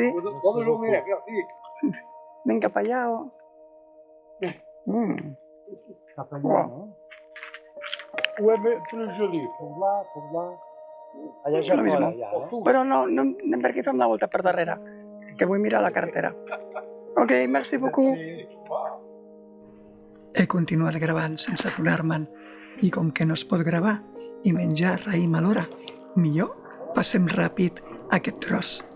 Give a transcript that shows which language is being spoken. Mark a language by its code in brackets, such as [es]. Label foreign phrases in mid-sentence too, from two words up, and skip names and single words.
[fr] Bonne journée, merci. [ca] Anem cap allà o...? Cap allà, no? [fr] Ouais, mais plus joli. Pour là. [ca] Allà ja Lo fora, mismo. allà, no? Però no anem per aquí, fem la volta per darrere, que vull mirar la carretera. [fr] Ok, merci beaucoup. [ca] He continuat gravant sense aturar-me'n i com que no es pot gravar i menjar raïm alhora, millor passem ràpid aquest tros.